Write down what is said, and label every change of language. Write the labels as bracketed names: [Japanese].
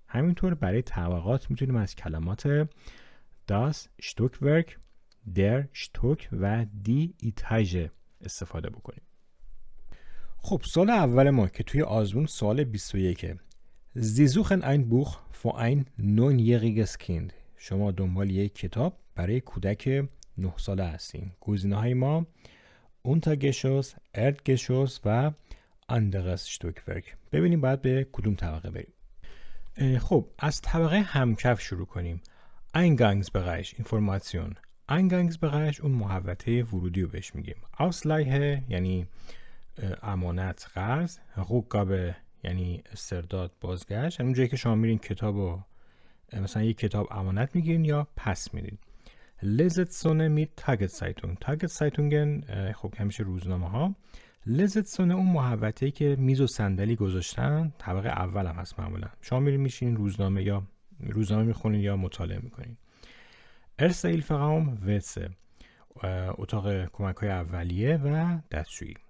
[Persian] همینطور برای طبقات میتونیم از کلمات das Stockwerk، der Stock و die Etage استفاده بکنیم. خب سوال اول ما که توی آزمون سوال 21 [German] Sie suchen ein Buch für ein 9-jähriges Kind. [Persian] شما دنبال یک کتاب برای کودک 9 ساله هستین. گزینه‌های ما Untergeschoss، Erdgeschoss و anderes Stockwerk. ببینیم باید به کدوم طبقه بریم. خب از طبقه همکف شروع کنیم. [German] Eingangsbereich Information. [Persian] Eingangsbereich اون محوطه ورودی رو بهش میگیم. Ausleihe یعنی امانت قرض، رکابه یعنی استرداد بازگشت، یعنی اونجایی که شما میرین کتابو مثلا یک کتاب امانت میگیرین یا پس میدین. [German] Lesezone mit Tageszeitung. [Persian] Tageszeitung خب همیشه روزنامه ها. Lesezone اون محوطه‌ای که میز و صندلی گذاشتن، طبقه اول هم هست معمولا. شما میرین میشین روزنامه میخونین یا مطالعه میکنین. Erste Hilferaum WC اتاق کمک‌های اولیه و دستشویی.